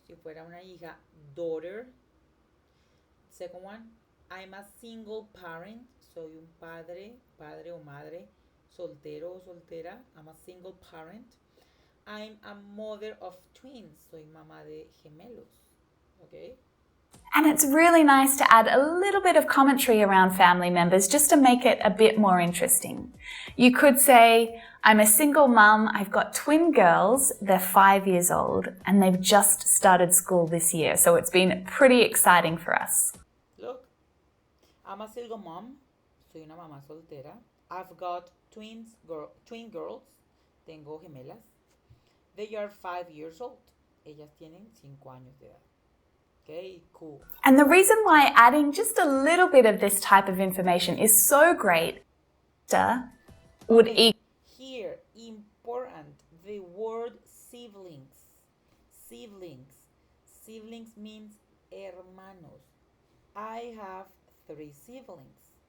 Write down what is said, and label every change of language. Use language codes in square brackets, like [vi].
[es] Si fuera una hija, daughter. [en] Second one, I'm a single parent. [es] Soy un padre o madre, soltero o soltera. [en] I'm a single parent. I'm a mother of twins. [es] Soy mamá de gemelos. Okay? [en] And it's really nice to add a little bit of commentary around family members just to make it a bit more interesting. You could say, I'm a single mum, I've got twin girls, they're 5 years old, and they've just started school this year, so it's been pretty exciting for us. Look, I'm a single mom. [es] Soy una mamá soltera. [en] I've got twin girls. [es] Tengo gemelas. [en] They are 5 years old. [es] Ellas tienen 5 años de edad. [en] Okay, cool. And the reason why adding just a little bit of this type of information is so great would Here, important, the word siblings. Siblings. Siblings means hermanos. I have 3 siblings.